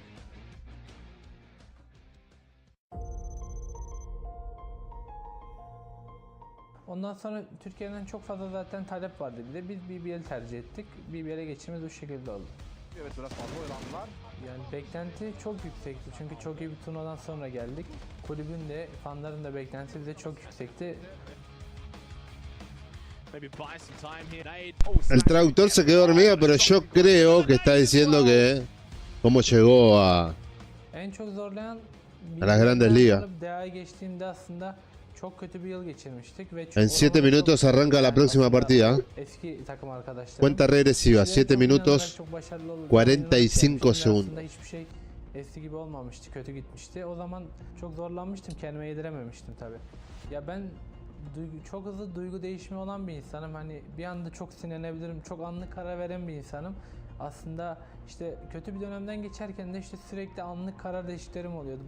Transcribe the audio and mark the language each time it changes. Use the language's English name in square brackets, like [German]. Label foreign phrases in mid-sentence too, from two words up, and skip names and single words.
[Turkish] Ondan sonra Türkiye'den çok fazla zaten talep vardı. Bir de biz BBL tercih ettik. BBL'e geçişimiz bu şekilde oldu. Evet, biraz fazla oyalandılar. Yani beklenti çok yüksekti. Çünkü çok iyi bir turnuvadan sonra geldik. Kulübün de, fanların da beklentisi bize çok yüksekti. [Spanish] El traductor se quedó dormido, pero yo creo que está diciendo que cómo llegó a [Turkish] En çok zorlayan [Spanish] las grandes ligas. [Turkish] DA'ya geçtiğimde aslında çok kötü bir yıl geçirmiştik ve [Spanish] En 7 minutos arranca la próxima partida. [Turkish] eski takım arkadaşlarım. [Spanish] Cuenta regresiva, 7 minutos 45 segundos. [Turkish] Hiçbir şey eski gibi olmamıştı, kötü gitmişti. O zaman çok zorlanmıştım, kendime yedirememiştim tabii. Ya ben çok hızlı duygu değişimi olan bir insanım. Hani bir anda çok sinirlenebilirim, çok anlık karar veren bir insanım. Aslında işte kötü bir dönemden geçerken de işte sürekli anlık karar değişikliklerim oluyordu.